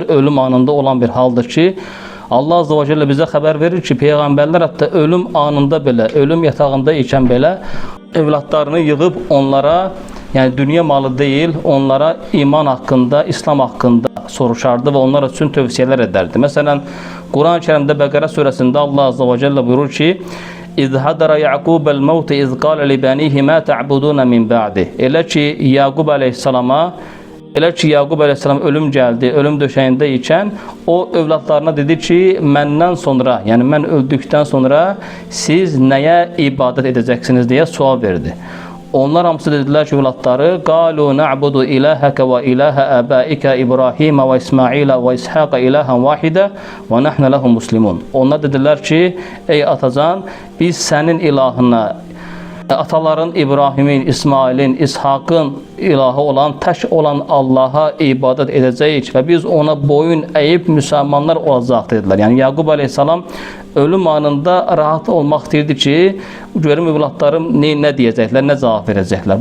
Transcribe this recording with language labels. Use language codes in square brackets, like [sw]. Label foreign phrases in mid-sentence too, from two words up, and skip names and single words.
[az] Ölüm anında olan bir haldır ki, Allah [ar] عز وجل [az] bizə xəbər verir ki, peyğəmbərlər hətta ölüm anında belə, ölüm yatağında ikən belə evlatlarını yığıb onlara, yəni dünya malı deyil, onlara iman haqqında, İslam haqqında soruşardı və onlar üçün tövsiyələr edərdi. Məsələn, Quran-ı Kerimdə Bəqərə surəsində Allah [ar] عز وجل [az] buyurur ki, [ar] إذ حضر يعقوب الموت إذ قال لبنيه ما تعبدون من بعدي. [az] Elə ki Yaqub əleyhissalama Yaqub əleyhissalam ölüm gəldi, ölüm döşəyində ikən o övladlarına dedi ki, məndən sonra, yəni mən öldükdən sonra siz nəyə ibadət edəcəksiniz deyə sual verdi. Onlar hamısı dedilər ki, övladları [ar] قالوا نعبد إلهك وإله آبائك إبراهيم وإسماعيل وإسحاق إلها واحدا ونحن له مسلمون. [az] Onlar dedilər ki, ey atacan, biz sənin ilahına, ataların İbrahimin, İsmailin, İshakın ilahı olan, tək olan Allaha ibadət edəcəyik və biz ona boyun əyib müsəlmanlar olacaq dedilər. Yəni Yaqub əleyhissalam ölüm anında rahat olmaq istəyirdi ki, görüm övladlarım nə deyəcəklər, nə cavab verəcəklər.